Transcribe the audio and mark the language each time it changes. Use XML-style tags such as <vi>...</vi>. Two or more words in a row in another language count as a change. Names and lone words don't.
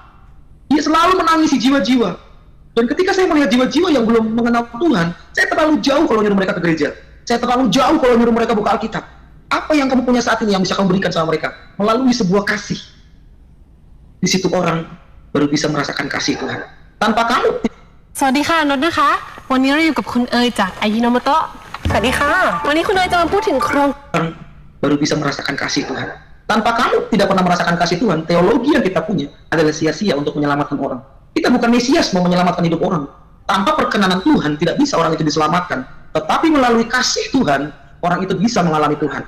<id>Dia selalu menangisi jiwa-jiwa. Dan ketika saya melihat jiwa-jiwa yang belum mengenal Tuhan, saya terlalu jauh kalau nyuruh mereka ke gereja. Saya terlalu jauh kalau nyuruh mereka buka Alkitab. Apa yang kamu punya saat ini yang bisa kamu berikan sama mereka? Melalui sebuah kasih. Di situ orang baru bisa merasakan kasih Tuhan. Tanpa kamu.</id> <th>สวัสดีค่ะนนท์นะคะวันนี้เราอยู่กับคุณเอยจากอายิโนโมโตะสวัสดีค่ะวันนี้คุณเอยจะมาพูดถึงโครง</th> <id>Orang baru bisa merasakan kasih Tuhan. Tanpa kamu tidak pernah merasakan kasih Tuhan, teologi yang kita punya adalah sia-sia untuk menyelamatkan orang. Kita bukan Mesias mau menyelamatkan hidup orang. Tanpa perkenanan Tuhan tidak bisa orang itu diselamatkan. Tetapi melalui kasih Tuhan, orang itu bisa mengalami Tuhan.</id>